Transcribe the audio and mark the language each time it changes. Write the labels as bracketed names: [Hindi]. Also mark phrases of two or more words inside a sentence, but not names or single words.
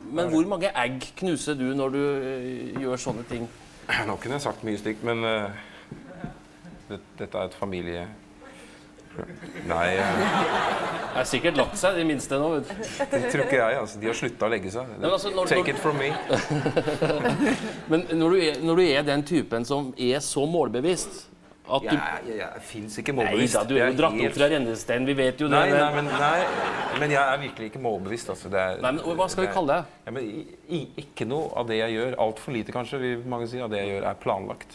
[Norwegian] Men hvor mange egg knuser du når du gjør sånne ting? Nå kunne jeg sagt mye stygt, men... Dette er et familie... Nei, Det er sikkert lagt seg, de minste nå, vet du. det tror ikke jeg, altså. De har sluttet å legge seg. Men altså, [English] Take it from me. [Norwegian] Men når du er den typen som er så målbevisst at du... Jeg finnes ikke Nei målbevisst. da, du er jo dratt opp fra rennestein, vi vet jo det. Men jeg er virkelig ikke målbevisst, altså. Nei, men hva skal vi kalle det? Ja, men ikke noe av det jeg gjør, alt for lite kanskje, vil mange si, av det jeg gjør er planlagt.